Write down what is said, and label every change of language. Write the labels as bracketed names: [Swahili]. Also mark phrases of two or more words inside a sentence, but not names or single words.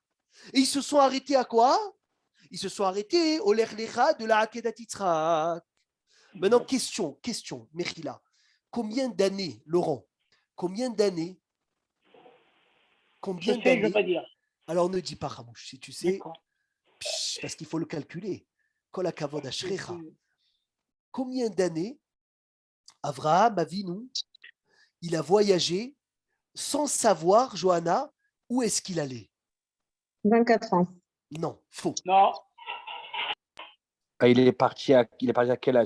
[French] Et ils se sont arrêtés à quoi? Ils se sont arrêtés au l'Ech Lecha de la Hakedat Yitzhak. Maintenant, question, Mechila. Combien d'années, Laurent? Combien d'années? Je sais, je ne veux pas dire. Alors ne dis pas, Ramouche, si tu sais, parce qu'il faut le calculer. [Hebrew] כל הכבוד אשריך. [French] Combien d'années Avraham Avinu, il a voyagé sans savoir, Johanna, où est-ce qu'il allait? 24 ans. Non, faux. Non, Il est parti à quel âge?